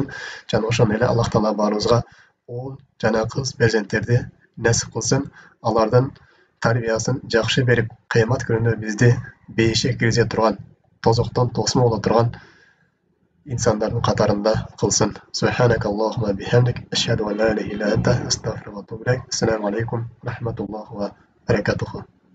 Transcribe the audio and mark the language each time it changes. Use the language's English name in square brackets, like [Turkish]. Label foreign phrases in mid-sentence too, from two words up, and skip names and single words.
[Kyrgyz] Жана ошондой эле Аллах Таала баарыбызга уул жана кыз перзенттерди насип кылсын. Алардын тарбиясын жакшы берип, кыямат күнүндө бизди бейишке киргизе турган, тозоктон тосмо боло турган инсандардын катарында кылсын. [Arabic] سبحانك اللهم بحمدك أشهد أن لا إله إلا أنت أستغفرك وأتوب إليك. السلام عليكم رحمة الله وبركاته.